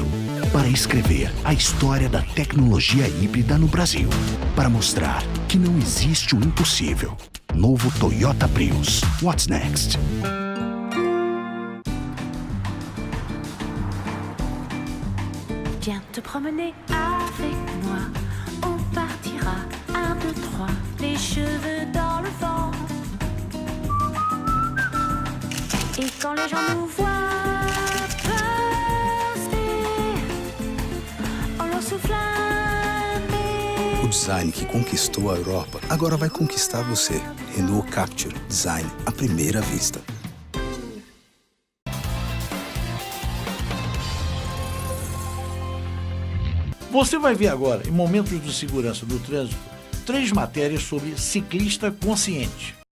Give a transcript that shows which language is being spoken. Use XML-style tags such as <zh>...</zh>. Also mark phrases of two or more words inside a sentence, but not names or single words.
<pt>Para escrever a história da tecnologia híbrida no Brasil. Para mostrar que não existe o impossível. Novo Toyota Prius.</pt> <en>What's next?</en> <fr>Viens te promener avec moi. On partira 1, 2, 3, les cheveux dans le vent. Et quand les gens nous voient passer, on leur souffle un baiser.</fr> <pt>O design que conquistou a Europa agora vai conquistar você. Renault Capture Design à primeira vista. Você vai ver agora, em momentos de segurança do trânsito, 3 matérias sobre ciclista consciente.</pt>